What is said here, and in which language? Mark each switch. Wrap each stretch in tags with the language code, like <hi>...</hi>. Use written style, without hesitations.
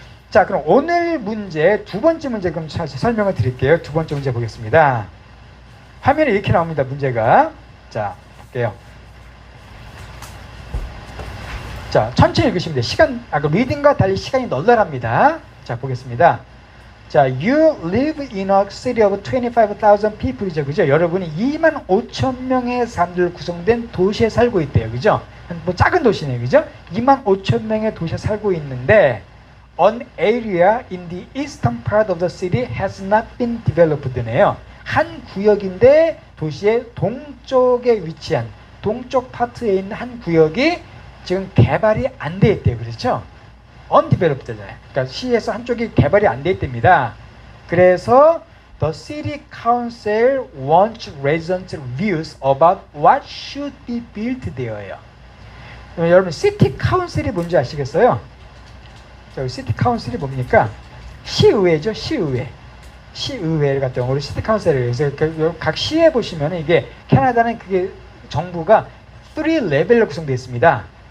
<ko>자, 그럼 오늘 문제 두 번째 문제 그럼 설명을 드릴게요. 두 번째 문제 보겠습니다. 화면에 이렇게 나옵니다. 문제가. 자, 볼게요. 자, 천천히 읽으시면 돼요. 그 리딩과 달리 시간이 널널합니다. 자, 보겠습니다.</ko> <en>자, you live in a city of 25,000 people이죠.</en> <ko>그죠? 여러분이 25,000명의 사람들 구성된 도시에 살고 있대요. 그죠? 뭐 작은 도시네요. 그죠? 25,000명의 도시에 살고 있는데</ko> <en>an area in the eastern part of the city has not been developed네요.</en> <ko>한 구역인데 도시의 동쪽에 위치한 동쪽 파트에 있는 한 구역이 지금 개발이 안 돼 있대요. 그렇죠? undeveloped잖아요. 그러니까 시에서 한쪽이 개발이 안 돼 있답니다.</ko> <en>그래서 the city council wants residents' views about what should be built there예요.</en> <ko>여러분 city council이 뭔지 아시겠어요? 자, city council이 뭡니까? 시의회죠. 시의회. 시의회를 갖다 영어로 city council을 해서 각 시에 보시면 이게 캐나다는 그게 정부가 3 레벨로 구성되어 있습니다.</ko>